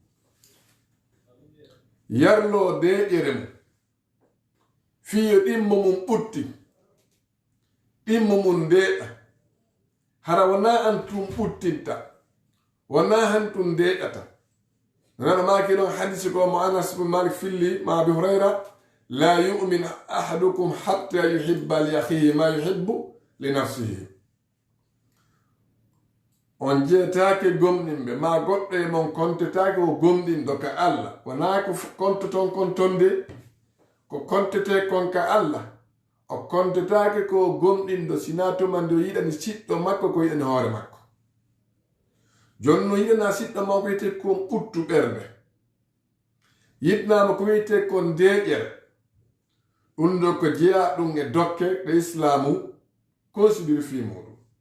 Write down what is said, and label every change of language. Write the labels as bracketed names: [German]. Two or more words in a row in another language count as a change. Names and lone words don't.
[Fula] yarlo deƴere mum fiyo ɗimmo mum ɓutti ɗimmo mum deeɗa hara wona an tum ɓuttinta wona han tum deeɗata nana maki ɗon hadisi ko mo Anas bin Malik filli ma Abi Hurayra [Arabic] لا يؤمن أحدكم حتى يحب لأخيه ما يحب لنفسه [Fula] on jeetake gomɗinɓe ma goɗɗo e mon kontetake o gomɗinɗo ka Allah wona ko kontoton kontonde ko kontete kon ka Allah o kontetake ko gomɗinɗo sina tumande o yiɗani siɗɗo makko ko yiɗani hoore makko jonno yiɗana siɗɗo makko wiyete kon ɓuttu ɓernde yiɗnama ko wiyete kon deƴere ɗum ɗo ko jeeya ɗum e dokke ɗe islamu considére fi muɗum